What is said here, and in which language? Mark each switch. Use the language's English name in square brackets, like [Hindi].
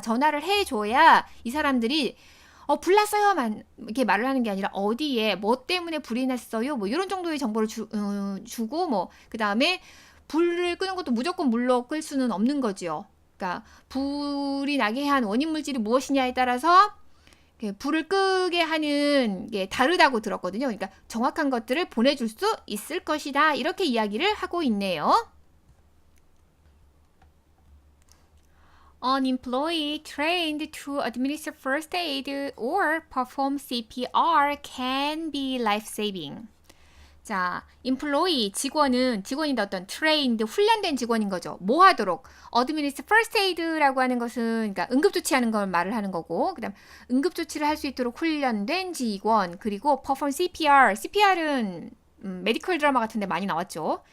[Korean] 전화를 해줘야 이 사람들이 불났어요만 이렇게 말을 하는 게 아니라 어디에 뭐 때문에 불이 났어요 뭐 이런 정도의 정보를 주고 뭐 그 다음에 불을 끄는 것도 무조건 물로 끌 수는 없는 거지요. 그러니까 불이 나게 한 원인 물질이 무엇이냐에 따라서 불을 끄게 하는 게 다르다고 들었거든요. 그러니까 정확한 것들을 보내줄 수 있을 것이다. 이렇게 이야기를 하고 있네요. [English] An employee trained to administer first aid or perform CPR can be life-saving. [Korean] 자, employee, 직원인데 어떤 trained, 훈련된 직원인 거죠. 뭐 하도록? [English] administer first aid [Korean] 라고 하는 것은 그러니까 응급조치하는 걸 말을 하는 거고, 그다음 응급조치를 할 수 있도록 훈련된 직원, 그리고 [English] perform CPR. [Korean] CPR은 메디컬 드라마 같은 데 많이 나왔죠.